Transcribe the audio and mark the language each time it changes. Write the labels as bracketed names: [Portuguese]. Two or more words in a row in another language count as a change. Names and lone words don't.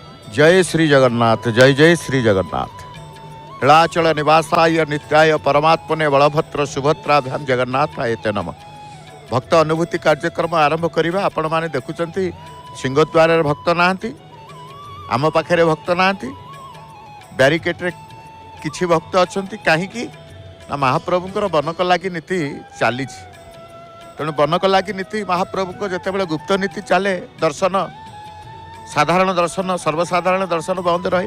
[Sanskrit] जय श्री जगन्नाथ जय जय श्री जगन्नाथ। नीलाचल निवासाय नित्याय परमात्मने बलभद्र सुभद्राभ्याम जगन्नाथाय ते नमः। [Odia] ଭକ୍ତ ଅନୁଭୂତି କାର୍ଯ୍ୟକ୍ରମ ଆରମ୍ଭ କରବା। ଆପଣ ମାନେ ଦେଖୁଚନ୍ତି ସିଂହଦ୍ୱାର ଭକ୍ତ ନାହାନ୍ତି, ଆମ ପାଖେ ଭକ୍ତ ନାହାନ୍ତି, ବ୍ୟାରିକେଡ ରେ କିଛି ଭକ୍ତ ଅଛନ୍ତି। କାହିଁକି ନା ମହାପ୍ରଭୁଙ୍କର ବନକ ଲାଗି ନୀତି ଚଳି। ତେଣୁ ବନକ ଲାଗି ନୀତି ମହାପ୍ରଭୁ ଯିତେବେଳା ଗୁପ୍ତ ନୀତି ଚଳେ ଦର୍ଶନ, ସାଧାରଣ ଦର୍ଶନ ସର୍ବସାଧାରଣ ଦର୍ଶନ ବନ୍ଦ ରହେ।